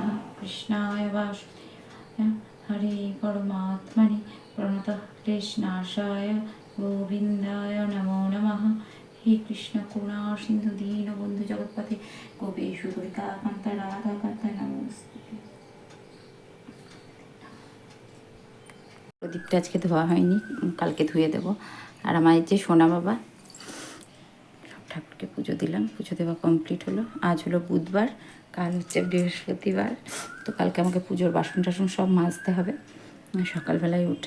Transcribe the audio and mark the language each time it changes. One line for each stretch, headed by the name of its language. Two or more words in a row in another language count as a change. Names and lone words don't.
Sanskrit: कृष्णाय वासुदेवाय हरे परमात्मने प्रणतक्लेशनाशाय गोविन्दाय नमो नमः। हे कृष्ण करुणा सिन्धु दीनबन्धु जगत्पते गोपेशु दुर्गाकान्त राधाकान्त नमोस्तुते।
Bangla: প্রদীপটা আজকে ধোয়া হয়নি, কালকে ধুয়ে দেবো। আর আমার এই যে সোনা বাবা, সব ঠাকুরকে পুজো দিলাম, পুজো দেওয়া কমপ্লিট হলো। আজ হলো বুধবার, কাল হচ্ছে বৃহস্পতিবার। তো কালকে আমাকে পুজোর বাসন টাসন সব মাজতে হবে সকালবেলায় উঠে।